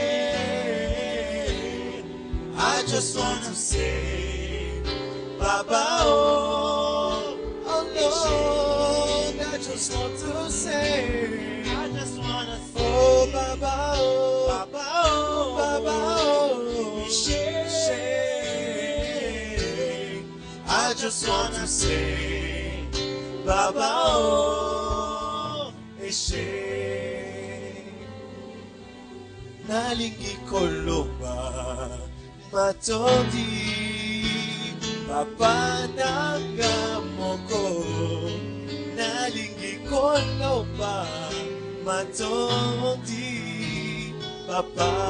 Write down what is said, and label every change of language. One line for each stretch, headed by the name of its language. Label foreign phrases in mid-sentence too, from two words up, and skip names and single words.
English: I just want to say, Baba, oh, oh Lord, I just want to say, I just want to say, oh Baba, oh, Baba, oh, Baba, oh, Eshe. I just want to say, Baba, oh, Eshe.
Lingala: Nalingi koloba matondi, Papa nanga moko. Nalingi koloba matondi, Papa.